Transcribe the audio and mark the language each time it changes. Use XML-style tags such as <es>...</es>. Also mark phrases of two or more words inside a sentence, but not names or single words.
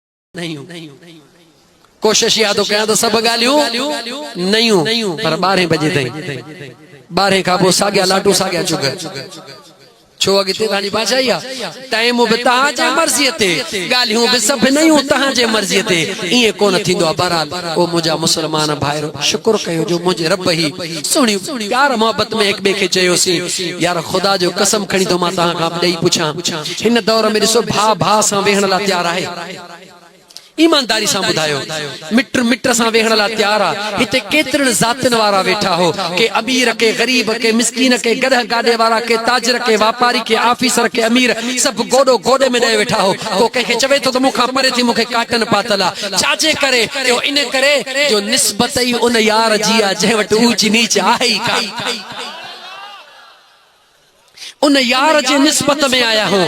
<sd>नहीं कोशिश या तो कया तो सब गालियों नहीं पर 12 बजे ताईं 12 का पोइ साॻिया लाटू साॻिया चुग छो अॻिते तव्हांजी बादशाही आहे टाइम बि तव्हांजे मर्ज़ीअ ते ॻाल्हियूं बि सभु नयूं तव्हांजे मर्ज़ीअ ते ईअं कोन थींदो आहे। बहरहाल ओ मुंहिंजा मुस्लमान भाइरो शुक्र कयो जो मुंहिंजे रब ई सुहिणी प्यार मोहब्बत में हिक ॿिए खे चयोसीं यार ख़ुदा जो कसम खणी थो मां तव्हां खां ॾेई पुछां हिन दौर में ॾिसो भाउ भाउ सां वेहण लाइ तयारु आहे। ईमानदारी सां ॿुधायो मिट मिट सां वेहण लाइ तयारु आहे। हिते केतिरनि ज़ातियुनि वारा वेठा हो के अमीर के गरीब के मिस्कीन के गदह गाॾे वारा के ताजर के वापारी के ऑफिसर के अमीर सभु गोॾो गोॾे में ॾेई वेठा हो। को कंहिंखे चवे थो त मूंखां परे थी मूंखे काटन पातल आहे छाजे करे इन करे जो निस्बत ई उन यार जी आहे जंहिं वटि ऊच नीच आहे ई कान उन यार जे निस्बत में आया हो।</sd>